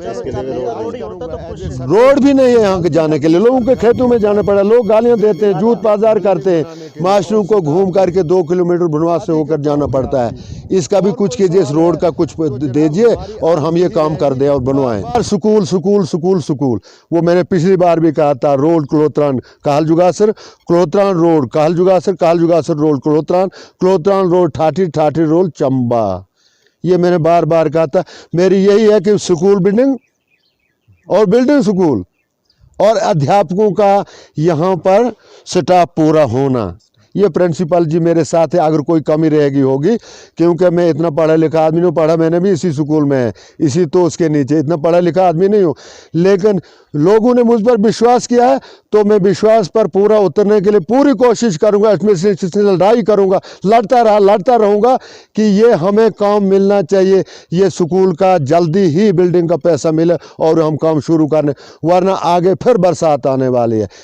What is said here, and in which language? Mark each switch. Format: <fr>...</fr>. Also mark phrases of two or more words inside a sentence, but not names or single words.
<hi>रोड भी नहीं है यहाँ के जाने के लिए, लोगों के खेतों में जाना पड़ा, लोग गालियाँ देते हैं, जूत बाजार करते हैं, मास्टरों को घूम करके 2 किलोमीटर बनवास से होकर जाना पड़ता है। इसका भी कुछ कीजिए, इस रोड का कुछ दीजिए और हम ये काम कर दें और बनवाएं। स्कूल स्कूल स्कूल स्कूल, वो मैंने पिछली बार भी कहा था, रोड क्लोत्रान काहल जुगासर, क्लोत्रान रोड काहल जुगासर, काहल जुगासर रोड क्लोत्रान, क्लोत्रान रोड ठाठी रोड चंबा। ये मैंने बार बार कहा था। मेरी यही है कि</hi> <en>school building</en> <hi>और</hi> <en>building school</en> <hi>और अध्यापकों का यहाँ पर स्टाफ पूरा होना। ये प्रिंसिपल जी मेरे साथ है, अगर कोई कमी रहेगी होगी, क्योंकि मैं इतना पढ़ा लिखा आदमी नहीं, पढ़ा मैंने भी इसी स्कूल में है, इसी तो उसके नीचे, इतना पढ़ा लिखा आदमी नहीं हूँ, लेकिन लोगों ने मुझ पर विश्वास किया है तो मैं विश्वास पर पूरा उतरने के लिए पूरी कोशिश करूँगा, इसमें लड़ाई करूँगा, लड़ता रहूँगा कि ये हमें काम मिलना चाहिए, ये स्कूल का जल्दी ही बिल्डिंग का पैसा मिले और हम काम शुरू करने, वरना आगे फिर बरसात आने वाली है।</hi>